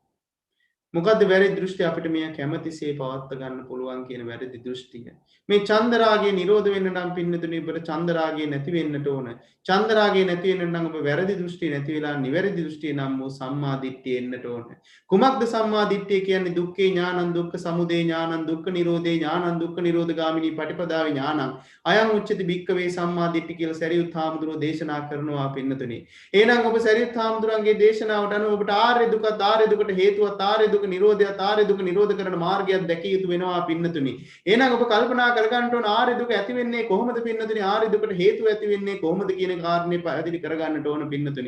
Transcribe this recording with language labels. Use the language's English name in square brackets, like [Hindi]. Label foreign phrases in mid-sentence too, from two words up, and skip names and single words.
[Sinhala] මොකද්ද වැරදි දෘෂ්ටි අපිට මේ කැමැතිසේ පවත්වා ගන්න පුළුවන් කියන වැරදි දෘෂ්ටිය. මේ ඡන්ද රාගය නිරෝධ වෙන්න නම් පින්නතුනි ඔබට ඡන්ද රාගය නැති වෙන්නට ඕන. ඡන්ද රාගය නැති වෙන්න නම් ඔබ වැරදි දෘෂ්ටි නැති වෙලා නිවැරදි දෘෂ්ටිය නම් වූ සම්මා දිට්ඨිය එන්නට ඕන. කුමක්ද සම්මා දිට්ඨිය කියන්නේ? [Pali] දුක්ඛේ ඥානං, දුක්ඛ සමුදය ඥානං, දුක්ඛ නිරෝධේ ඥානං, දුක්ඛ නිරෝධ ගාමිනී පටිපදාවේ ඥානං. අයං උච්චති භික්ඛවේ සම්මා දිට්ඨි [Sinhala] කියලා සරියුත් හාමුදුරුවෝ දේශනා කරනවා පින්නතුනි. එහෙනම් ඔබ සරියුත් හාමුදුරන්ගේ දේශනාවට අනුව ඔබට ආර්ය දුක, ආර්ය දුකට හේතුවත් ආර්ය දුක නිරෝධයත්, ආර්ය දුක නිරෝධ කරන මාර්ගයක් දැකිය යුතු වෙනවා පින්නතුනි. එහෙනම් ඔබ කල්පනා කරගන්න ඕන ආර්ය දුක ඇති වෙන්නේ කොහොමද පින්නතුනි? ආර්ය දුකට හේතුව ඇති වෙන්නේ කොහොමද කියන කාරණේ පැහැදිලි කරගන්නට ඕන පින්නතුනි.